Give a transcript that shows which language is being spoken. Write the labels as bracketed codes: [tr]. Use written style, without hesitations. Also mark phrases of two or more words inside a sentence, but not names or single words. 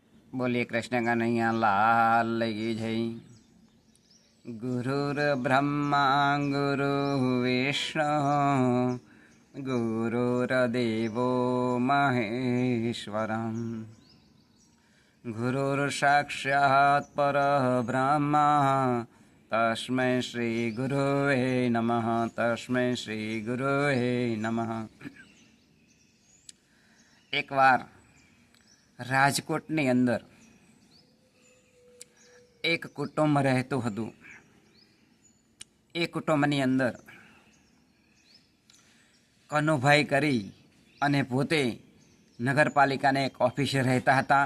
[hi] बोलिए कृष्ण कन्हैया लाल की जय। [sa] गुरुर्ब्रह्मा गुरु विष्णु गुरुर्देवो महेश्वरम् गुरुर्साक्षात् परब्रह्म तस्मै श्री गुरुवे नमः। तस्मै श्री गुरुवे नमः। [hi] एक बार [gu] રાજકોટની અંદર એક કુટુંબ રહેતું હતું। એ કુટુંબની અંદર કનુભાઈ કરી અને પોતે નગરપાલિકાને એક ઓફિસર રહેતા હતા।